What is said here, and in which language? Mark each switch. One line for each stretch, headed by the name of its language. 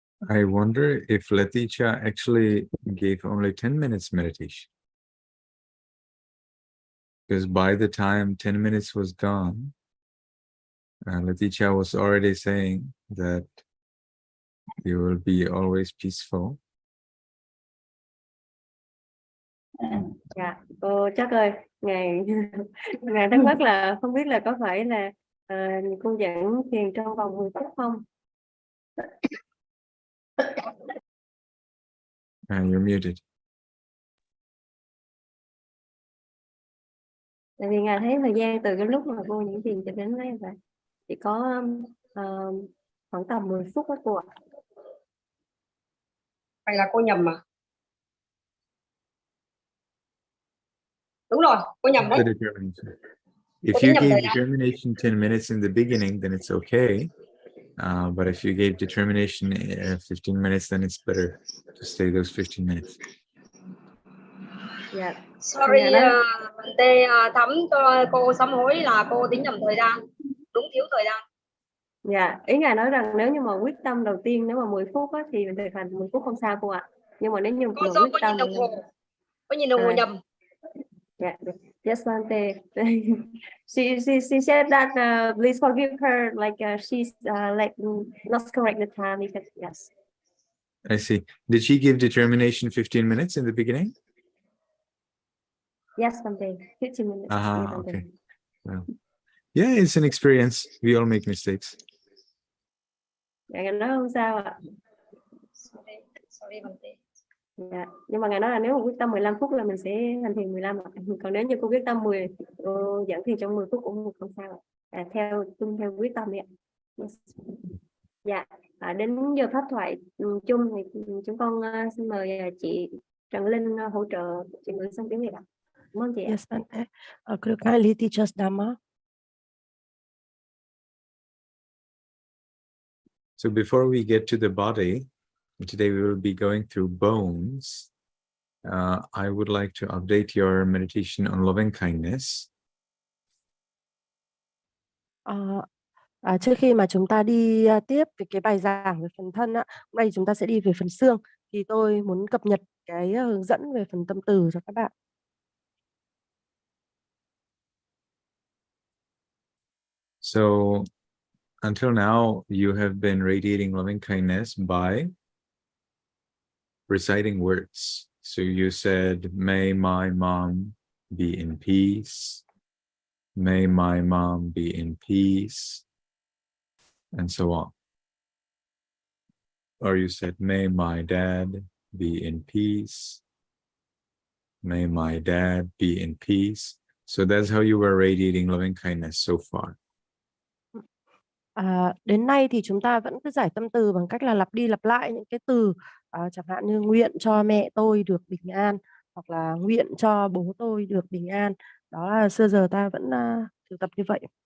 English: I wonder if Leticia actually gave only 10 minutes meditation. Because by the time 10 minutes was gone, Leticia was already saying that you will be always peaceful.
Vietnamese: Dạ, cô chắc ơi, ngài ngài thắc mắc là không biết là có phải là cô dẫn thiền trong vòng 10 phút không?
English: You're muted.
Vietnamese: Tại vì ngài thấy thời gian từ cái lúc mà cô dẫn thiền cho đến nay là chỉ có khoảng tầm 10 phút đó cô ạ. Hay là cô nhầm mà? Đúng rồi, cô nhầm đấy.
English: If you gave determination 10 minutes in the beginning, then it's okay. But if you gave determination 15 minutes, then it's better to stay those 15 minutes.
Vietnamese: Dạ.
English: Sorry,
Vietnamese: Bante, Thắm cho cô sám hối là cô tính nhầm thời gian, đúng thiếu thời gian. Dạ, ý ngài nói rằng nếu như mà quyết tâm đầu tiên nếu mà 10 phút á, thì mình thực hành 10 phút không sao cô ạ. Nhưng mà nếu như Cô quyết tâm nhìn đồng hồ, có nhìn đồng hồ nhầm.
English: Yeah, yes, Bante. she said that please forgive her, like she's like not correct the time because yes. I see. Did she give determination 15 minutes in the beginning? Yes, Bante. 15 minutes. Okay. Well, yeah, it's an experience. We all make mistakes.
Vietnamese: Dạ, ngài nói không sao ạ.
English: Sorry, Bante.
Vietnamese: Dạ. Nhưng mà ngài nói là nếu mà quyết tâm 15 phút là mình sẽ hành thiền 15 ạ. Còn nếu như cô quyết tâm 10 dẫn thiền trong 10 phút cũng không sao ạ. Tuân theo quyết tâm đi ạ.
English: Yes.
Vietnamese: Dạ. Đến giờ pháp thoại chung thì chúng con xin mời chị Trần Linh hỗ trợ chị ngữ sang tiếng Việt ạ. Cảm ơn chị ạ.
English: Yes, Bante. Could you kindly teach us Dhamma? So before we get to the body, today we will be going through bones. I would like to update your meditation on loving kindness.
Vietnamese: Trước khi mà chúng ta đi tiếp về cái bài giảng về phần thân, hôm nay chúng ta sẽ đi về phần xương. Thì tôi muốn cập nhật cái hướng dẫn về phần tâm từ cho các bạn.
English: So until now, you have been radiating loving kindness by reciting words. So you said, may my mom be in peace. May my mom be in peace. And so on. Or you said, may my dad be in peace. May my dad be in peace. So that's how you were radiating loving kindness so far.
Vietnamese: Đến nay thì chúng ta vẫn cứ giải tâm từ bằng cách là lặp đi lặp lại những cái từ, chẳng hạn như nguyện cho mẹ tôi được bình an, hoặc là nguyện cho bố tôi được bình an. Đó là xưa giờ ta vẫn thực tập như vậy.